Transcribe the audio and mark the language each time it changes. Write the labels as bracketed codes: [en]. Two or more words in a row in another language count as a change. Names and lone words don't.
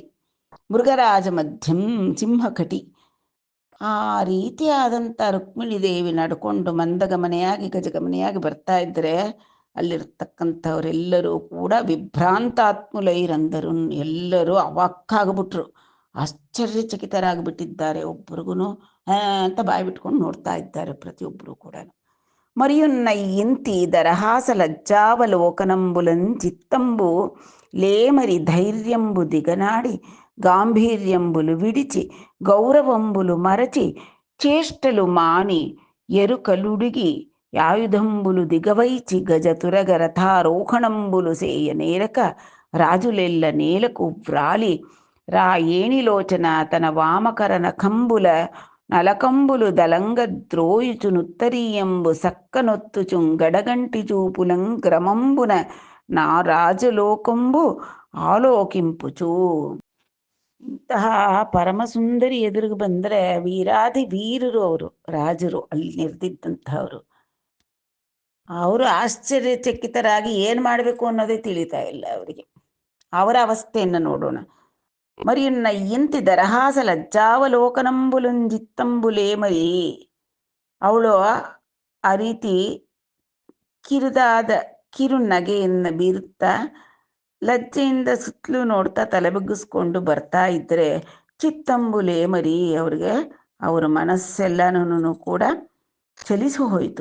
[kn] ಮೃಗರಾಜ ಮಧ್ಯಂ ಸಿಂಹಕಟಿ, ಆ ರೀತಿಯಾದಂಥ ರುಕ್ಮಿಣಿ ದೇವಿ ನಡ್ಕೊಂಡು ಮಂದಗಮನೆಯಾಗಿ ಗಜಗಮನೆಯಾಗಿ ಬರ್ತಾ ಇದ್ದರೆ ಅಲ್ಲಿರ್ತಕ್ಕಂಥವರೆಲ್ಲರೂ ಕೂಡ ವಿಭ್ರಾಂತಾತ್ಮುಲೈರಂದರು, ಎಲ್ಲರೂ ಅವಾಕ್ಕಾಗ್ಬಿಟ್ರು, ಆಶ್ಚರ್ಯಚಕಿತರಾಗಿಬಿಟ್ಟಿದ್ದಾರೆ. ಒಬ್ರಿಗೂ ಅಂತ ಬಾಯಿ ಬಿಟ್ಕೊಂಡು ನೋಡ್ತಾ ಇದ್ದಾರೆ ಪ್ರತಿಯೊಬ್ಬರು ಕೂಡ. [te] మరియున్నయింతి దరహాస లజ్జావలోకనంబులంచిత్తంబు లేమరి ధైర్యంబు దిగనాడి గాంభీర్యంబులు విడిచి గౌరవంబులు మరచి చేష్టలు మాని ఎరుకలుడిగి యాయుధంబులు దిగవైచి గజతురగ రథారోహణంబులు సేయ నేరక రాజులెల్ల నేలకు వ్రాలి రా ఏణిలోచన తన వామకరన కంబుల నలకంబులు దలంగ ద్రోయుచునుత్తరీయంబు సక్కనొత్తుచుం గడగంటి చూపులం గ్రమంబున నా రాజలోకంబు ఆలోకింపుచు. [kn] ಇಂತಹ ಪರಮಸುಂದರಿ ಎದುರಿಗೆ ಬಂದರೆ ವೀರಾದಿ ವೀರರು ಅವರು, ರಾಜರು ಅಲ್ಲಿ ನೆರೆದಿದ್ದಂಥವ್ರು, ಅವರು ಆಶ್ಚರ್ಯಚಕಿತರಾಗಿ ಏನು ಮಾಡಬೇಕು ಅನ್ನೋದೇ ತಿಳಿತಾ ಇಲ್ಲ ಅವರಿಗೆ. ಅವರ ಅವಸ್ಥೆಯನ್ನು ನೋಡೋಣ. [te] మరియున్నయింతి దరహాస లజ్జావలోకనంబులుంజిత్తంబులే మరి, [kn] ಅವಳು ಆ ರೀತಿ ಕಿರುದಾದ ಕಿರು ನಗೆಯನ್ನು ಬೀರುತ್ತಾ ಲಜ್ಜೆಯಿಂದ ಸುತ್ತಲೂ ನೋಡ್ತಾ ತಲೆಬಗ್ಗಿಸ್ಕೊಂಡು ಬರ್ತಾ ಇದ್ದರೆ [te] చిత్తంబులే మరి, [kn] ಅವ್ರಿಗೆ ಅವರ ಮನಸ್ಸೆಲ್ಲನೂ ಕೂಡ ಚಲಿಸಿ ಹೋಯಿತು.